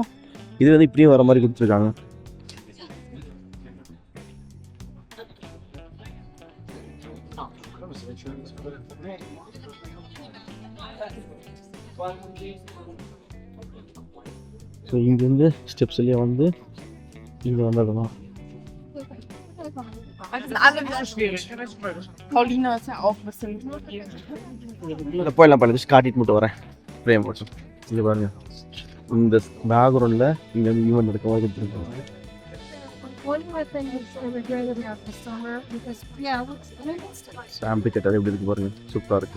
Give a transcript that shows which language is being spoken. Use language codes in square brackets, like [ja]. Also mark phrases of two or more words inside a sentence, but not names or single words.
[ta] இது வந்து இப்படியே வர மாதிரி கொடுத்துருக்காங்க. ஸோ இங்கேருந்து ஸ்டெப்ஸ்லேயே வந்து இங்கே வந்துடலாம். [de] Paulina ist ja auch ein bisschen. [ta] இல்லை போயிடலாம், பண்ணி காட்டிட்டு மட்டும் வரேன். ஃப்ரேம் போட்டோம். இங்கே பாருங்க, இந்த பேக்ரவுண்டில் இங்கே வந்து ஈவெண்ட் எடுக்க மாதிரி கொடுத்துருக்காங்க. ஆம்பி தேட்டர் எப்படி இருக்கு பாருங்க, சூப்பராக இருக்குது.